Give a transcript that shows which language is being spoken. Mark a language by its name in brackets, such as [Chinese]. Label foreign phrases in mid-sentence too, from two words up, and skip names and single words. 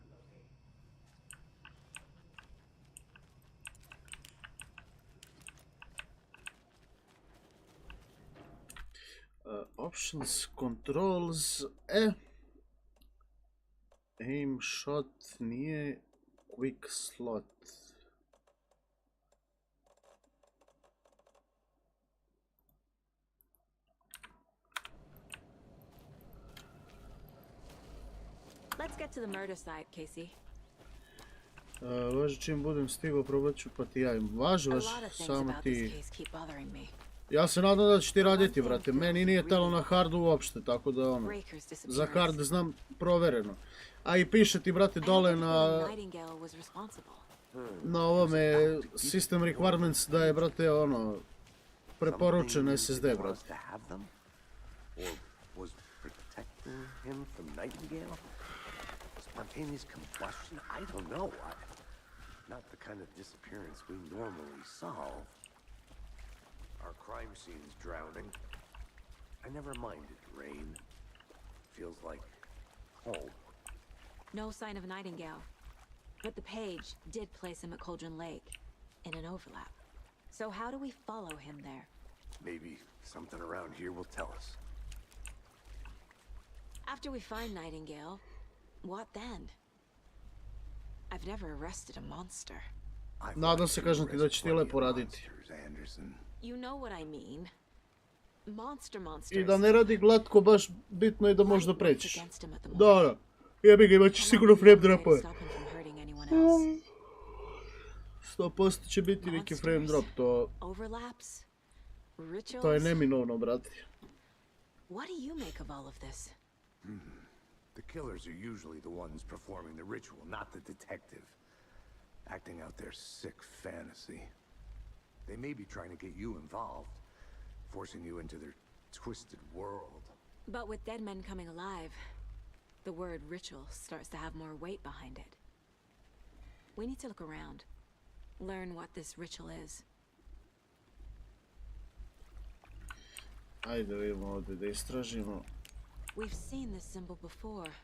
[English] Options, controls, aim shot nije, quick slot. Let's get to the murder site, Casey. [Serbian] Važi, čim budem stigao, probat ću pa ti javim. Važi, samo ti... Ja se nadam da će ti raditi, brate. Meni nije telo na hardu uopšte, tako da ono... Za hard znam provereno. A i piše ti, brate, dole na ovome [English] system requirements [Serbian] da je, brate, ono... preporučen SSD, brate. [English] Spontaneous combustion? I don't know. Not the kind of disappearance we normally solve. Our crime scene's drowning. I never minded rain. Feels like home. No sign of Nightingale. But the page did place him at Cauldron Lake, in an overlap. So how do we follow him there? Maybe something around here will tell us. After we find Nightingale, what then? I've never arrested a monster. [Serbian] Nadam se, kažem ti, da će ti lepo raditi. [English] You know what I mean. Monsters. [Serbian] I da ne radi glatko, baš bitno je da možda prećiš. Da. Jebi ga, imaćeš sigurno [English] frame dropove. [Serbian] 100% će biti neki [English] frame drop, [Serbian] to je neminovno, brate. [English] What do you make of all of this? The killers are usually the ones performing the ritual, not the detective. Acting out their sick fantasy. They may be trying to get you involved, forcing you into their twisted world. But with dead men coming alive, the word ritual starts to have more weight behind it. We need to look around, learn what this ritual is. [Serbian] Ajde, vidimo ovdje da istražimo. [English] We've seen this symbol before.